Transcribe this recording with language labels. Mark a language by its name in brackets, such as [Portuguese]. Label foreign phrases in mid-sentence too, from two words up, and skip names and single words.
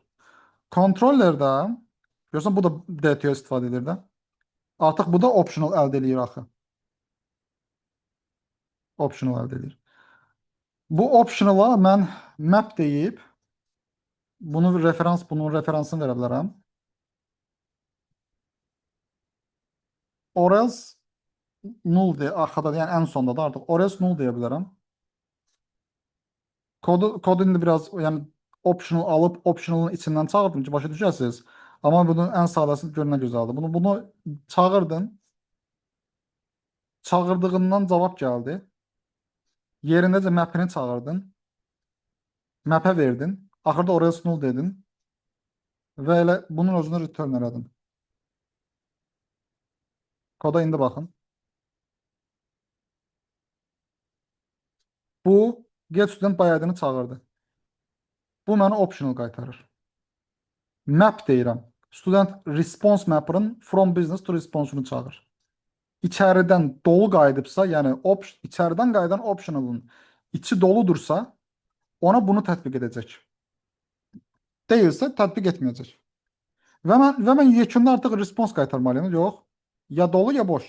[Azerbaijani] Kontrollerdə görürsən bu da DTO istifadə edir də. Artıq bu da optional əldə edir axı. Optional əldə edir. Bu optionala mən map deyib bunun referansını verə bilərəm. [English] Or else null [Azerbaijani] deyə arxada, yəni ən sonda da artıq [English] or else null [Azerbaijani] deyə bilərəm. Kodu indi biraz yəni optional alıb optionalın içindən çağırdım ki, başa düşəsiniz. Amma bunun ən sadəsi görünən gözəldir. Bunu çağırdın. Çağırdığından cavab gəldi. Yerindəcə map'ini çağırdın. Map'ə verdin. Axırda [English] or else null [Azerbaijani] dedin. Və elə bunun özünü return elədin. Koda indi baxın. Bu [English] get student by ID-ni [Azerbaijani] çağırdı. Bu mənə optional qaytarır. Map deyirəm. [English] Student response map'ın from business to response'unu çağır. [Azerbaijani] İçəridən dolu qayıdıbsa, yəni içəridən qayıdan optional'ın içi doludursa, ona bunu tətbiq edəcək. Deyilsə, tətbiq etməyəcək. Və mən yekunda artıq response qaytarmalıyım. Yox. Ya dolu, ya boş.